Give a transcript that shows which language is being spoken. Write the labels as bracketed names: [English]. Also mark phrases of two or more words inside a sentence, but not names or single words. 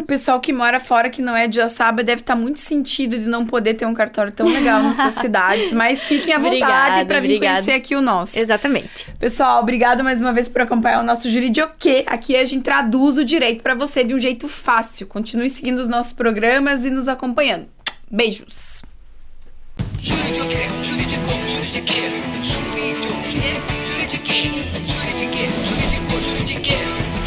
[Portuguese] O pessoal que mora fora, que não é de Joaçaba, deve estar muito sentido de não poder ter um cartório tão legal nas suas cidades. Mas fiquem à vontade pra vir conhecer aqui o nosso. Exatamente. Pessoal, obrigado mais uma vez por acompanhar o nosso Juridioquê. Aqui a gente traduz o direito pra você de um jeito fácil. Continue seguindo os nossos programas e nos acompanhando. Beijos! Juridioquê, juridicô, juridiquês. Juridioquê, juridiquê. Juridiquê, juridicô, juridiquês.